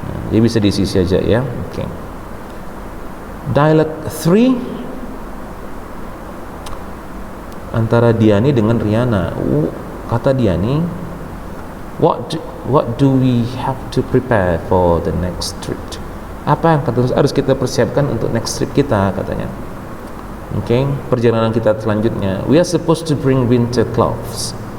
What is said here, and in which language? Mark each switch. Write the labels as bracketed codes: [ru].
[id] Jadi bisa diisi aja ya. Okay, dialog 3 antara Diani dengan Riana. Kata Diani, [en] what do we have to prepare for the next trip? [id] Apa yang harus kita persiapkan untuk next trip kita, katanya. Okay, perjalanan kita selanjutnya. [en] We are supposed to bring winter clothes.